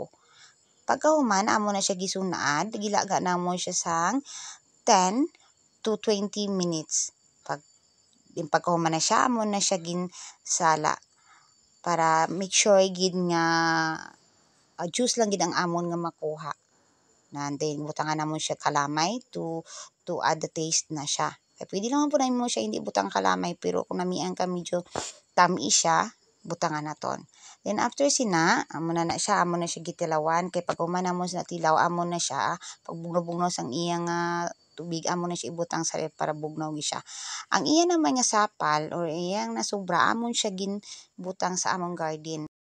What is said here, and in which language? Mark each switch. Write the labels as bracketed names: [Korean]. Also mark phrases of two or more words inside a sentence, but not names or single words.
[Hiligaynon] Pagkahuman amo na siya gisunad, gilaga namon siya sang 10 to 20 minutes. Pagkahuman na siya, amo na siya ginsala para [English] make sure [Hiligaynon] gid nga juice lang gid ang amon nga makuha. Then butangan namon siya kalamay [English] to add the taste [Hiligaynon] na siya. Kaya pwede naman po na mo siya hindi butang kalamay, pero kung namian ka medyo tamis siya, butangan naton. Then after sina, amo na siya gitilawan kay pag human namon sa tilaw amo na siya pagbugnaw-bugnaw sang iyang tubig amo na siya ibutang sa ref para bugnaw gi siya. Ang iya naman nga sapal or iyang nasobra amon siya ginbutang sa among garden.